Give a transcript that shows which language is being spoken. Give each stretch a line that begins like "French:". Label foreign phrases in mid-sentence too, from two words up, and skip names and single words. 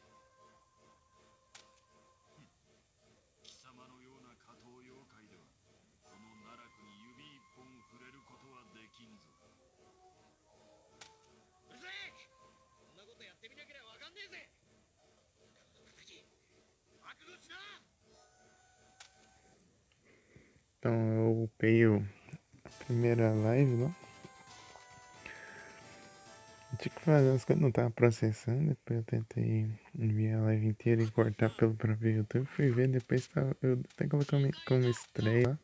Japanese: 貴様のような下等妖怪ではこの奈落に指一本触れることはできんぞ。うるせえ。そんなことやってみなければわかんねえぜ。敵、覚悟しな。
Portuguese: Então eu upei a primeira live, não? Eu tinha que fazer as coisas, não tava processando. Depois eu tentei enviar a live inteira e cortar pelo próprio YouTube. Fui ver, depois tava, eu até coloquei como estreia lá.